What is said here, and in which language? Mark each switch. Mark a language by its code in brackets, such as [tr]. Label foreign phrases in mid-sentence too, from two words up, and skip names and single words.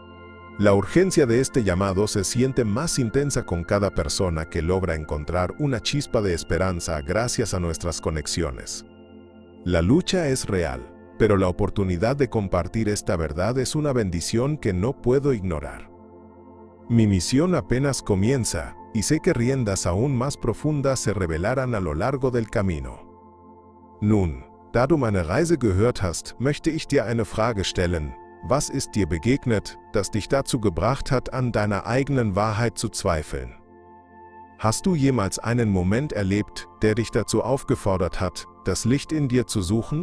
[es] La urgencia de este llamado se siente más intensa con cada persona que logra encontrar una chispa de esperanza gracias a nuestras conexiones. La lucha es real, pero la oportunidad de compartir esta verdad es una bendición que no puedo ignorar. Mi misión apenas comienza, y sé que riendas aún más profundas se revelarán a lo largo del camino. [de] Nun, da du meine Reise gehört hast, möchte ich dir eine Frage stellen. Was ist dir begegnet, das dich dazu gebracht hat, an deiner eigenen Wahrheit zu zweifeln? Hast du jemals einen Moment erlebt, der dich dazu aufgefordert hat, das Licht in dir zu suchen?